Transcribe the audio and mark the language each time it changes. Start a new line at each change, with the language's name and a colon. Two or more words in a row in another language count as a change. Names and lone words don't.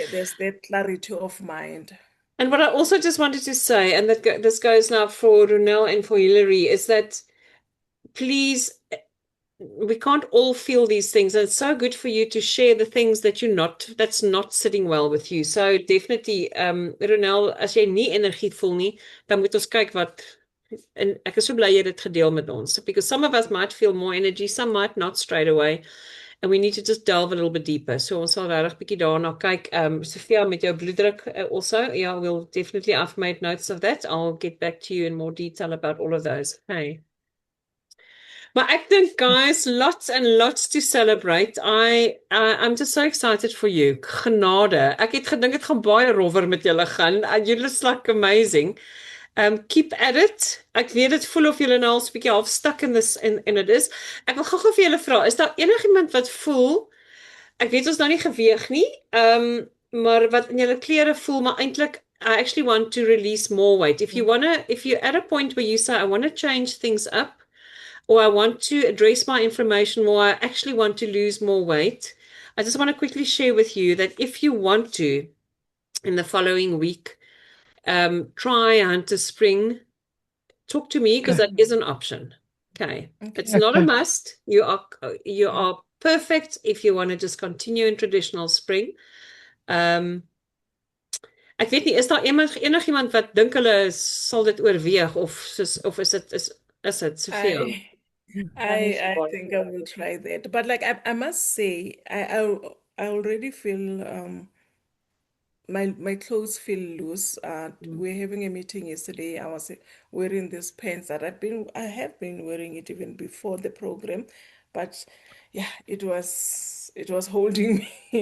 English: there's that clarity of mind. And what I also just wanted to say, and this goes now for Runel and for Hillary, is that please, we can't all feel these things. And it's so good for you to share the things that's not sitting well with you. So definitely,
Afrikaans: Ronel, as jy nie energie voel nie, dan moet ons kyk wat en ek is so bly jy het dit gedeel met ons
English: because some of us might feel more energy, some might not straight away. And we need to just delve a little bit deeper.
Afrikaans: So ons sal regtig bietjie daarna kyk. Sophia met jou bloeddruk also.
English: Yeah, we'll definitely I've made notes of that. I'll get back to you in more detail about all of those. Hey.
Afrikaans: Maar ek dink
English: guys, lots and lots to celebrate. I'm just so excited for you.
Afrikaans: Genade. Ek het gedink dit gaan baie rowwer met julle gaan.
English: You look like amazing. Keep at it.
Afrikaans: Ek weet dit voel of julle nou al 'n bietjie half
English: stuck in this
Afrikaans: en dit is. Ek wil gou-gou vir julle vra, is daar enigiemand wat voel ek weet ons nou nie geweeg nie, maar wat in julle klere voel maar eintlik
English: I actually want to release more weight. If you're at a point where you say I want to change things up or I want to address my inflammation more, I actually want to lose more weight. I just want to quickly share with you that if you want to, in the following week, try Hunter Spring, talk to me because that is an option. Okay. It's not a Okay. must. You are perfect if you want to just continue in traditional spring.
Afrikaans: Ek weet nie, is daar enigiemand wat dink hulle sal dit oorweeg of is dit soveel?
English: I think I will try that. But like I must say, I already feel my clothes feel loose. We're having a meeting yesterday. I was wearing these pants that I have been wearing it even before the program, but yeah, it was holding me.